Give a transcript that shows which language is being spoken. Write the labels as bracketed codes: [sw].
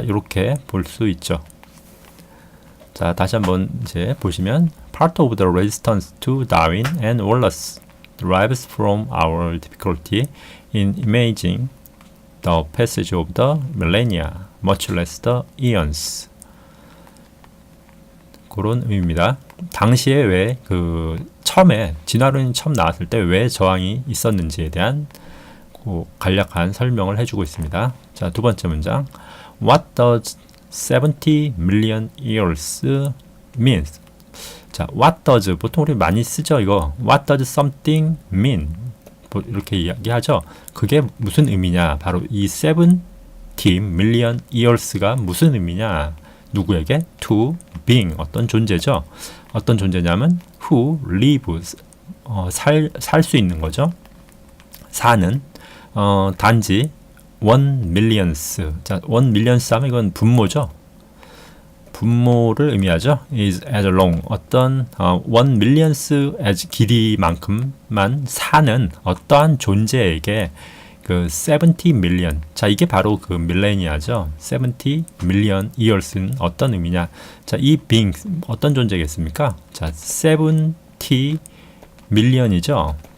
[ko] 이렇게 볼 수 있죠. 자, 다시 한번 이제 보시면, [en] part of the resistance to Darwin and Wallace derives from our difficulty in imagining the passage of the millennia, much less the eons. [ko] 그런 의미입니다. 당시에 왜 처음에 진화론이 처음 나왔을 때 왜 저항이 있었는지에 대한 간략한 설명을 해주고 있습니다. 자, 두 번째 문장. [en] What does 70 million years mean? [ko] 자, [en] what does [ko] 보통 우리 많이 쓰죠, 이거. [en] What does something mean? [ko] 이렇게 이야기하죠. 그게 무슨 의미냐? 바로 이 70 million years가 무슨 의미냐? 누구에게? [en] To being, [ko] 어떤 존재죠. 어떤 존재냐면 [en] who lives, [ko] 살 수 있는 거죠. 사는, 단지 1 millions. 자, 1 millions 하면 이건 분모죠. 분모를 의미하죠. [en] is as long, [ko] 어떤 1 millions as 길이만큼만 사는 어떠한 존재에게 70 million. 자, 이게 바로 밀레니아죠. 70 million years는 어떤 의미냐? 자, 이 being 어떤 존재겠습니까? 자, 70 million이죠.